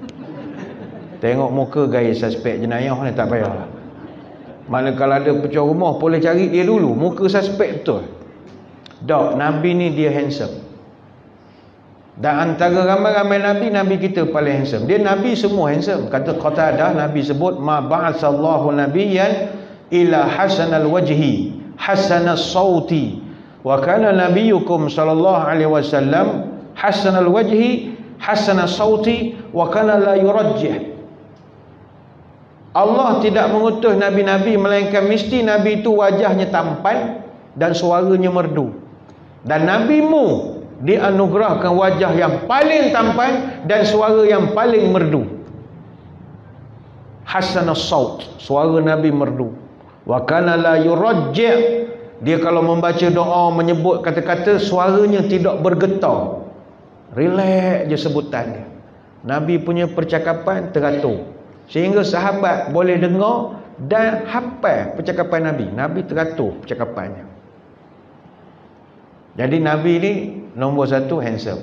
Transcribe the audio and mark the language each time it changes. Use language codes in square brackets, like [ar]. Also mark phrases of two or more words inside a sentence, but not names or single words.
[ms] Tengok muka gaya suspek jenayah ni tak payah lah. Mana kalau ada pecah rumah boleh cari dia dulu, muka suspek betul. Tak, Nabi ni dia handsome. Dan antara ramai-ramai Nabi, Nabi kita paling handsome. Dia Nabi semua handsome. Kata Qatadah, Nabi sebut [ar] ما بعث الله نبيا إلا حسن الوجه حسن الصوت وكان نبيكم صلى الله عليه وسلم حسن الوجه حسن الصوت وكان لا يرجع. [ms] Allah tidak mengutus nabi-nabi melainkan mesti nabi itu wajahnya tampan dan suaranya merdu. Dan nabimu dianugerahkan wajah yang paling tampan dan suara yang paling merdu. [ar] حسن الصوت, [ms] suara Nabi merdu. [ar] وكان لا يرجع', [ms] dia kalau membaca doa menyebut kata-kata suaranya tidak bergetar. Relax je sebutan dia. Nabi punya percakapan teratur sehingga sahabat boleh dengar dan hafal percakapan Nabi. Nabi teratur percakapannya. Jadi Nabi ni nombor satu handsome.